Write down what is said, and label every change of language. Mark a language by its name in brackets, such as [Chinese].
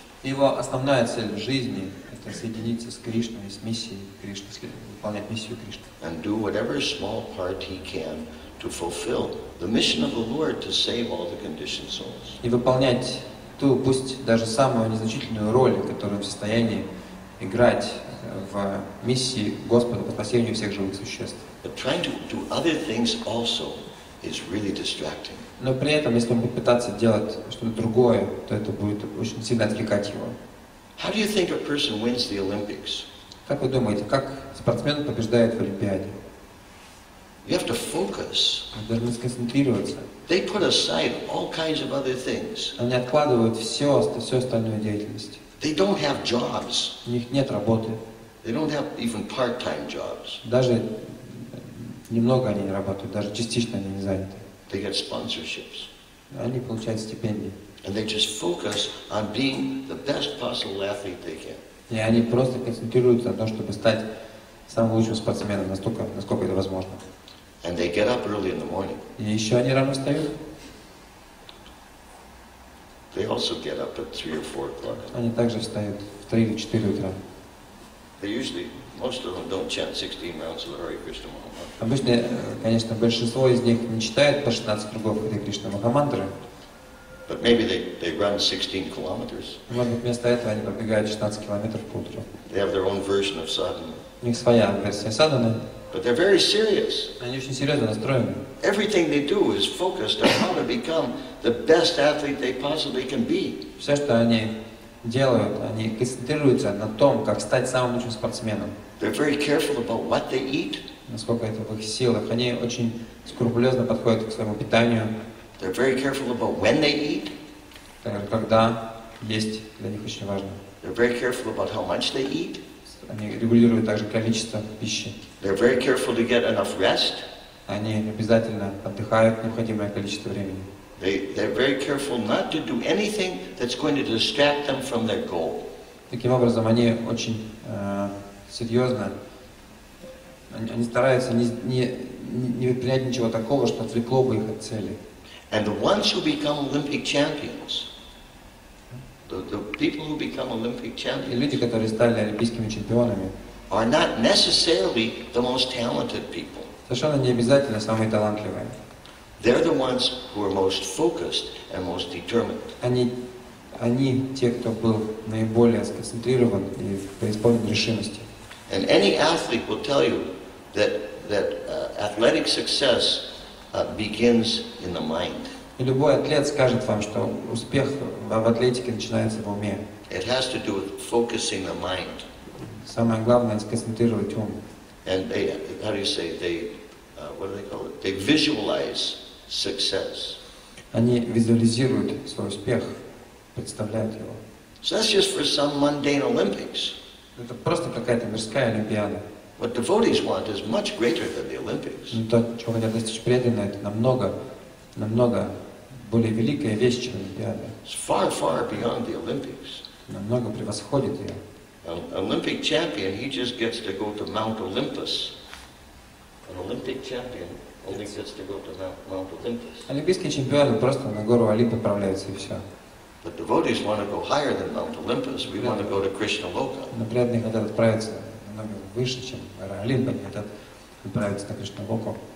[Russian] Его основная цель в жизни – это соединиться с Кришной, с миссией Кришны, выполнять миссию Кришны. [English] And do whatever small part he can to fulfill the mission of the Lord to save all the conditioned souls. [Russian] И выполнять ту, пусть даже самую незначительную роль, которую в состоянии играть в миссии Господа по спасению всех живых существ. [English] But trying to do other things also is really distracting. [Russian] Но при этом, если он будет пытаться делать что-то другое, то это будет очень сильно отвлекать его. [English] How do you think a person wins the Olympics? [Russian] Как вы думаете, как спортсмен побеждает в Олимпиаде? [English] You have to focus. [Russian] Они должны сконцентрироваться. [English] They put aside all kinds of other things. [Russian] Они откладывают всю остальную деятельность. [English] They don't have jobs. [Russian] У них нет работы. [English] They don't have even part-time jobs. [Russian] Даже немного они не работают, даже частично они не заняты. [English] They get sponsorships. [Russian] Они получают стипендии. [English] And they just focus on being the best possible athlete they can. [Russian] И они просто концентрируются на том, чтобы стать самым лучшим спортсменом, насколько это возможно. [English] And they get up early in the morning. [Russian] И еще они рано встают. [English] They also get up at 3 or 4 o'clock. [Russian] Они также встают в 3 или 4 утра. [English] They usually, most of them don't chant 16 rounds of the Hare Krishna Mahamantra. [Russian] Обычно, конечно, большинство из них не читает по 16 кругов Харе Кришна Махамантры. [English] But maybe they run 16 kilometers. [Russian] Может быть, вместо этого они пробегают 16 километров по утру. [English] They have their own version of sadhana. [Russian] У них своя версия садханы. [English] But they're very serious. [Russian] Они очень серьезно настроены. [English] Everything they do is focused on how to become the best athlete they possibly can be. [Russian] Все, что они делают, они концентрируются на том, как стать самым лучшим спортсменом. [English] They're very careful about what they eat. [Russian] Насколько это в их силах. Они очень скрупулезно подходят к своему питанию. [English] They're very careful about when they eat. [Russian] Когда есть для них очень важно. [English] They're very careful about how much they eat. [Russian] Они регулируют также количество пищи. [English] They're very careful to get enough rest. [Russian] Они обязательно отдыхают необходимое количество времени. [English] They're very careful not to do anything that's going to distract them from their goal. [Russian] Таким образом, они очень серьезно, они стараются не предпринять ничего такого, что отвлекло бы их от цели. [English] And the ones who become Olympic champions, the people who become Olympic [Russian] И [English] champions, [Russian] люди, которые стали олимпийскими чемпионами, [English] are not necessarily the most talented people. [Russian] Совершенно не обязательно самые талантливые. [English] They're the ones who are most focused and most determined. [Russian] Они те, кто был наиболее сконцентрирован и преисполнен решимости. [English] And any athlete will tell you that athletic success begins in the mind. [Russian] И любой атлет скажет вам, что успех в атлетике начинается в уме. [English] It has to do with focusing the mind. [Russian] Самое главное — сконцентрировать ум. [English] And they, how do you say, what do they call it? They visualize success. [Russian] Они визуализируют свой успех, представляют его. [English] So that's just for some mundane Olympics. [Russian] Это просто какая-то мирская олимпиада. [English] What devotees want is much greater than the Olympics. [Russian] Но то, чего хотят достичь преданные, это намного более великая вещь, чем олимпиада. [English] It's far, far beyond the Olympics. [Russian] Намного превосходит ее. [English] An Olympic champion, he just gets to go to Mount Olympus. An Olympic champion only gets to go to Mount Olympus. [Russian] Олимпийские чемпионы просто на гору Олимп отправляются и все. [English] But devotees want to go higher than Mount Olympus. We want to go to Krishna Loka. [Russian] Но преданные хотят отправиться намного выше, чем гора Олимп, они хотят отправиться на Кришна Локу.